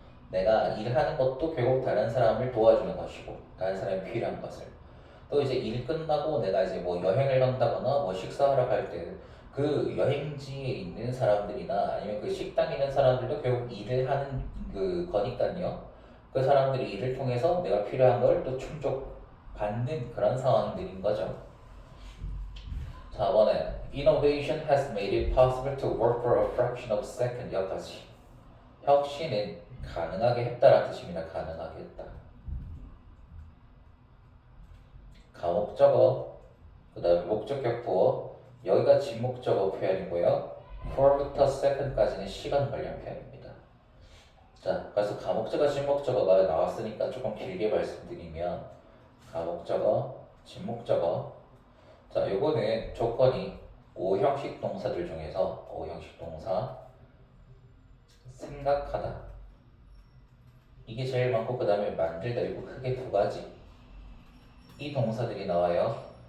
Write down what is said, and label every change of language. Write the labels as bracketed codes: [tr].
[ko] 내가 일하는 것도 결국 다른 사람을 도와주는 것이고 다른 사람이 필요한 것을 또 이제 일 끝나고 내가 이제 뭐 여행을 간다거나 뭐 식사하러 갈 때 그 여행지에 있는 사람들이나 아니면 그 식당에 있는 사람들도 결국 일을 하는 그 거니까요. 그 사람들이 일을 통해서 내가 필요한 걸 또 충족받는 그런 상황들인 거죠. 4번에 [en] Innovation has made it possible to work for a fraction of a second [ko] 여기까지 혁신은 가능하게 했다라는 뜻입니다. 가능하게 했다. 가목적어 그 다음에 목적격 부어 여기가 진목적어 표현이고요. for부터 second까지는 시간 관련 표현입니다. 자, 그래서 가목적어, 진목적어가 나왔으니까 조금 길게 말씀드리면 가목적어, 진목적어 자, 요거는 조건이 5형식 동사들 중에서 5형식 동사 생각하다 이게 제일 많고 그 다음에 만들다 이거 크게 두 가지 이 동사들이 나와요.